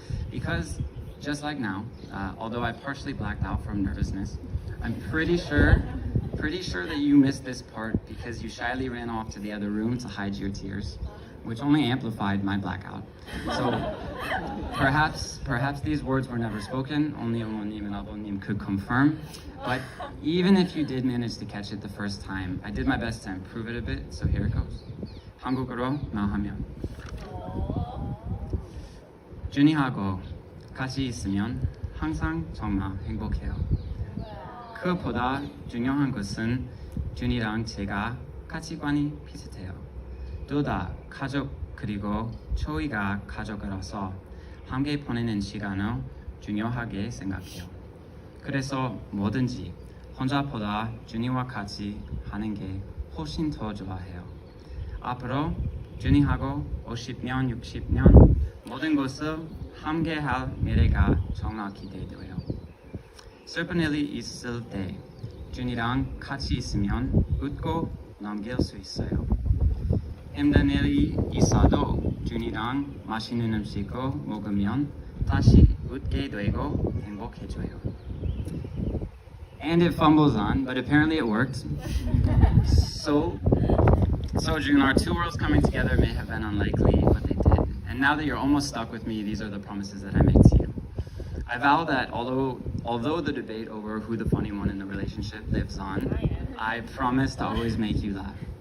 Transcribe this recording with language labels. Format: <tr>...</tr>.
<en>Because, just like now, although I partially blacked out from nervousness, I'm pretty sure that you missed this part because you shyly ran off to the other room to hide your tears, which only amplified my blackout. So perhaps these words were never spoken, only 어머님 and 아버님 could confirm. But even if you did manage to catch it the first time, I did my best to improve it a bit, so here it goes.</en> <ko>한국어로 말하면 준이하고 같이 있으면 항상 정말 행복해요. 그보다 중요한 것은 준이랑 제가 가치관이 비슷해요. 둘 다 가족 그리고 저희가 가족이라서 함께 보내는 시간을 중요하게 생각해요. 그래서 뭐든지 혼자보다 준이와 같이 하는 게 훨씬 더 좋아해요. 앞으로 준이하고 50년, 60년 모든 것을 함께 할 미래가 정말 기대돼요. 슬픈 일이 있을 때 준이랑 같이 있으면 웃고 넘길 수 있어요. 힘든 일이 있어도 준이랑 맛있는 음식을 먹으면 다시 웃게 되고 행복해져요.</ko> <en>And it fumbles on, but apparently it worked. So June, our two worlds coming together may have been unlikely, but they did. And now that you're almost stuck with me, these are the promises that I make to you. I vow that although the debate over who the funny one in the relationship lives on, I promise to always make you laugh.</en>